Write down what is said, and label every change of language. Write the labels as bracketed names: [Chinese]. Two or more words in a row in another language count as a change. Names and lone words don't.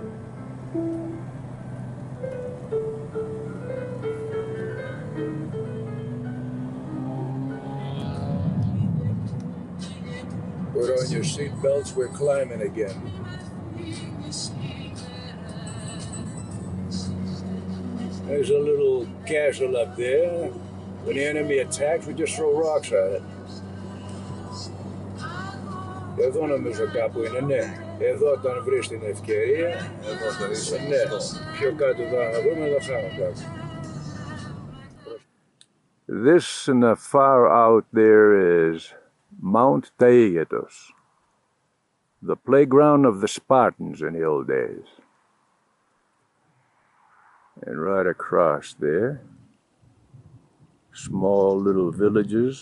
[English] Put on your seatbelts, we're climbing again. There's a little castle up there. When the enemy attacks, we just throw rocks at it. [Greek] Εδώ νομίζω κάπου είναι, ναι. Εδώ όταν βρεις την ευκαιρία, εδώ θα δεις, ναι. Πιο κάτω εδώ να δούμε, θα φάμε κάτω. [English] This in the far out there is Mount Taygetos, the playground of the Spartans in the old days. And right across there, small little villages.